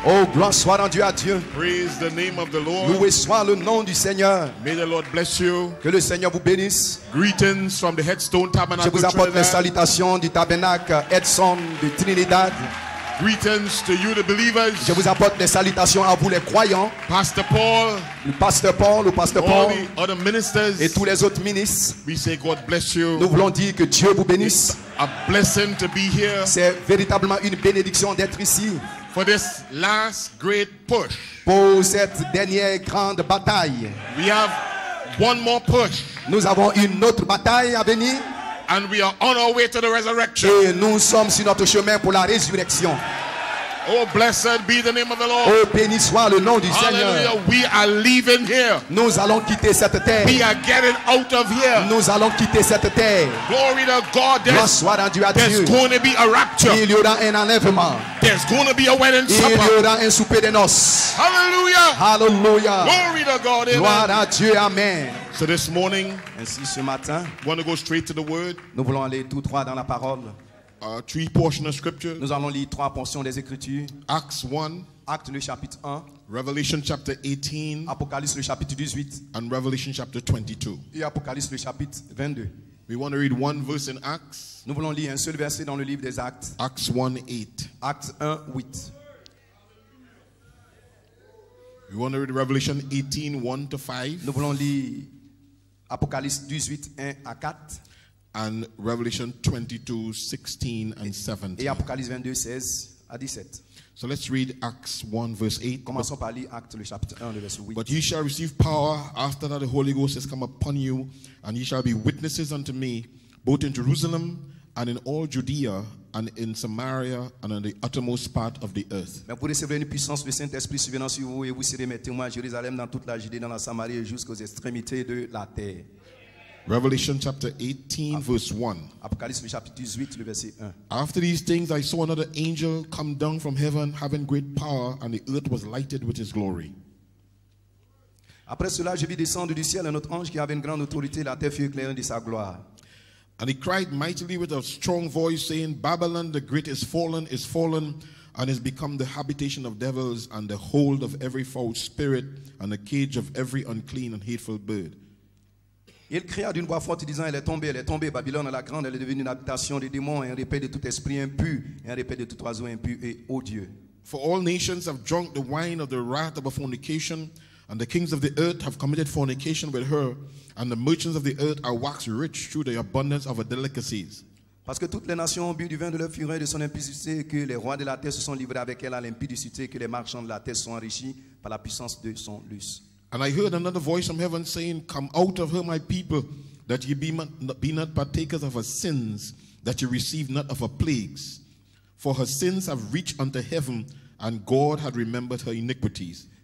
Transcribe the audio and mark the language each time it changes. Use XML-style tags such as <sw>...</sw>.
<fr>Oh, gloire soit rendue à Dieu.</fr> <en>Praise the name of the Lord.</en> <fr>Loué soit le nom du Seigneur.</fr> <en>May the Lord bless you.</en> <fr>Que le Seigneur vous bénisse.</fr> <en>Greetings from the Headstone</en> <fr>Je</fr> <en>Tabernacle</en> <fr>vous apporte les</fr> <en>Trinidad.</en> <fr>salutations du tabernacle Edson de Trinidad.</fr> <en>Greetings to you, the believers.</en> <fr>Je vous apporte les salutations à vous les croyants.</fr> <en>Pastor Paul,</en> <fr>Le pasteur Paul,</fr> <en>all the other ministers.</en> <fr>et tous les autres ministres.</fr> <en>We say God bless you.</en> <fr>Nous voulons dire que Dieu vous bénisse.</fr> <en>A blessing to be here</en> <fr>C'est véritablement une bénédiction d'être ici</fr> <en>for this last great push.</en> <fr>pour cette dernière grande bataille.</fr> <en>We have one more push,</en> <fr>Nous avons une autre bataille à venir</fr> <en>and we are on our way to the resurrection.</en> <fr>et nous sommes sur notre chemin pour la résurrection.</fr> <en>Oh, blessed be the name of the Lord.</en> <fr>Oh, béni soit le nom du</fr> <en>Hallelujah.</en> <fr>Seigneur.</fr> <en>We are leaving here.</en> <fr>Nous allons quitter cette terre.</fr> <en>We are getting out of here.</en> <fr>Nous allons quitter cette terre.</fr> <en>Glory to God.</en> <fr>Gloire soit rendue à</fr> <en>There's</en> <fr>Dieu.</fr> <en>going to be a rapture.</en> <fr>Il y aura un enlèvement.</fr> <en>There's going to be a wedding</en> <fr>Il y</fr> <en>supper.</en> <fr>aura un souper de noces.</fr> <en>Hallelujah.</en> <fr>Alléluia.</fr> <en>Glory to God.</en> <fr>Gloire Amen. à Dieu. Amen.</fr> <en>So this morning,</en> <fr>Ainsi, ce matin,</fr> <en>we want to go straight to the word.</en> <fr>nous voulons aller tout droit dans la parole.</fr> <en>Three portions of scripture.</en> <fr>Nous allons lire 3 portions des Écritures.</fr> <en>Acts 1,</en> <fr>Actes le chapitre 1,</fr> <en>Revelation chapter 18,</en> <fr>Apocalypse le chapitre 18</fr> <en>and Revelation chapter 22.</en> <fr>et Apocalypse le chapitre 22.</fr> <en>We want to read one verse in Acts,</en> <fr>Nous voulons lire un seul verset dans le livre des Actes.</fr> <en>Acts 1, 8.</en> <fr>Actes 1, 8.</fr> <en>We want to read Revelation 18, 1 to 5,</en> <fr>Nous voulons lire Apocalypse 18, 1 à 4</fr> <en>and Revelation 22, 16 and</en> <fr>et 17. Apocalypse 22, 16 à 17.</fr> <en>So let's read Acts 1, verse 8.</en> <fr>Commençons par lire Actes le chapitre 1, le verset 8.</fr> <en>But ye shall receive power after that the Holy Ghost has come upon you, and ye shall be witnesses unto me, both in Jerusalem and in all Judea and in Samaria and in the uttermost part of the earth.</en> <fr>Mais vous recevrez une puissance du Saint-Esprit survenant sur vous et vous serez mes témoins à Jérusalem, dans toute la Judée, dans la Samarie et jusqu'aux extrémités de la terre.</fr> <en>Revelation chapter 18, verse 1.</en> <fr>Apocalypse le chapitre 18, le verset 1.</fr> <en>After these things I saw another angel come down from heaven, having great power, and the earth was lighted with his glory.</en> <fr>Après cela, je vis descendre du ciel un autre ange qui avait une grande autorité, la terre fut éclairée de sa gloire.</fr> <en>And he cried mightily with a strong voice, saying, Babylon the great is fallen, and is become the habitation of devils, and the hold of every foul spirit, and the cage of every unclean and hateful bird.</en> <fr>Il cria d'une voix forte disant, elle est tombée, Babylone la grande, elle est devenue une habitation des démons, un repaire de tout esprit impur, un repaire de tout oiseau impur et odieux.</fr> <en>For all nations have drunk the wine of the wrath of her fornication, and the kings of the earth have committed fornication with her, and the merchants of the earth are waxed rich through the abundance of her delicacies.</en> <fr>Parce que toutes les nations ont bu du vin de leur fureur et de son impudicité, et que les rois de la terre se sont livrés avec elle à l'impudicité, et que les marchands de la terre sont enrichis par la puissance de son luxe.</fr> <en>And I heard another voice from heaven saying, Come out of her, my people, that ye be not partakers of her sins, that ye receive not of her plagues. For her sins have reached unto heaven, and God had remembered her iniquities.</en>